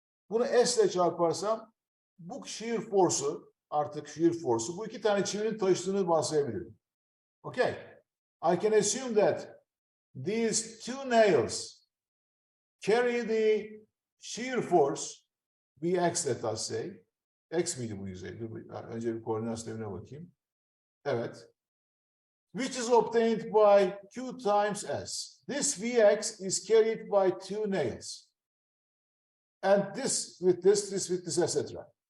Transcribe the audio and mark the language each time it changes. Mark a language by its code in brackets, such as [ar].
[tr] Bunu S ile çarparsam bu shear force'u, artık shear force'u bu iki tane çivinin taşıdığını varsayabilirim. [en] Okay. I can assume that these two nails carry the shear force Vx, let us say. [tr] X miydi bu yüzey? Önce bir koordinat sistemine bakayım. Evet. [en] Which is obtained by Q times S. This Vx is carried by two nails. And this with this with this, etc.